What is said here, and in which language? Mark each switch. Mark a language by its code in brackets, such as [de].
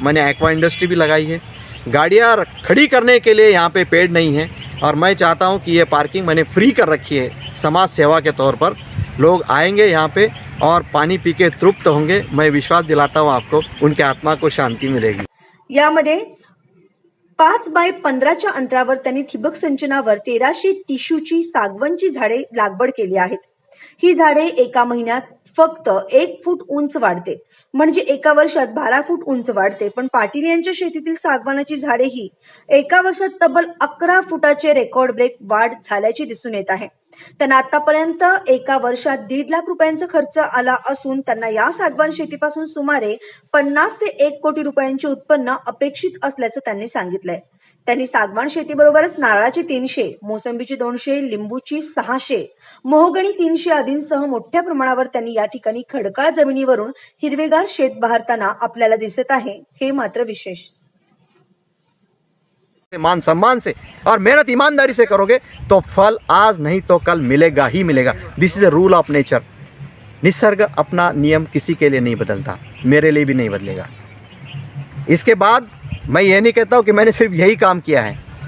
[hi] मैंने aqua industry भी लगाई है, गाड़ियाँ खड़ी करने के लिए यहाँ पे पेड़ नहीं है और मैं चाहता हूँ कि ये पार्किंग मैंने फ्री कर रखी है समाज सेवा के तौर पर। लोग आएंगे यहाँ पे और पानी पी के तृप्त होंगे। मैं विश्वास दिलाता हूँ आपको, उनके आत्मा को शांति मिलेगी। [mr] यामध्ये 5 बाय 15च्या अंतरावर त्यांनी ठिबक सिंचनावर 1300 टिश्यूची सागवानची झाडे लागवड केली आहेत। ही झाडे एका महिन्यात फक्त 1 फूट उंच वाढते, म्हणजे एका वर्षात 12 फूट उंच वाढते। पण पाटील यांच्या शेतीतील सागवानाची झाडे ही एका वर्षात तब्बल 11 फुटाचे रेकॉर्ड ब्रेक वाढ झाल्याचे दिसून येत आहे। त्यांना आतापर्यंत एका वर्षात 1.5 लाख रुपयांचा खर्च आला असून त्यांना या सागवान शेतीपासून सुमारे 50 ते 1 कोटी रुपयांचे उत्पन्न अपेक्षित असल्याचं त्यांनी सांगितलंय। त्यांनी सागवान शेतीबरोबरच नारळाची 300, मोसंबीची 200, लिंबूची 600, मोहगणी 300 आदींसह मोठ्या प्रमाणावर त्यांनी या ठिकाणी खडकाळ जमिनीवरून हिरवेगार शेत बहरताना आपल्याला दिसत आहे। हे मात्र विशेष। [hi] मान सम्मान से और मेहनत ईमानदारी से करोगे तो फल आज नहीं तो कल मिलेगा ही मिलेगा। [en] This is a rule of nature. [hi] Nisarga अपना नियम किसी के लिए नहीं बदलता, मेरे लिए भी नहीं बदलेगा। इसके बाद मैं ये नहीं कहता हूँ कि मैंने सिर्फ यही काम किया है।